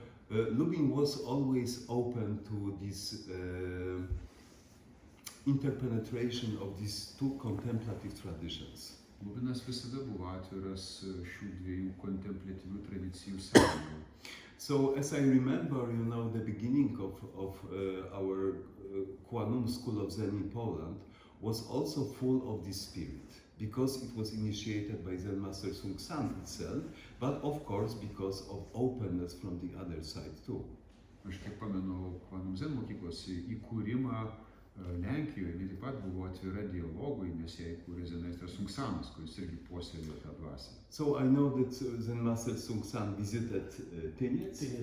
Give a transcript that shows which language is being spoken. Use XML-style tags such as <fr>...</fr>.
<en>Lubin was always open to this interpenetration of these two contemplative traditions.</en> <lt>Lubinas visada buvo atviras šių dviejų kontempliatyvių tradicijų sąjungai.</lt> <en>So as I remember, the beginning of our Kwanum School of Zen in Poland was also full of this spirit, because it was initiated by Zen Master Sung San itself, but of course because of openness from the other side too.</en> <lt>Aš kiek pamenu, Kvanum Zen mokyklos įkūrimą Lenkijoje, jinai taip pat buvo atvira dialogui, nes ją įkūrė Zen Meistras Sung Sanas, kuris irgi puoselėjo tą dvasią.</lt> <en>So I know that Zen Master Sung San visited Tyniec.</en>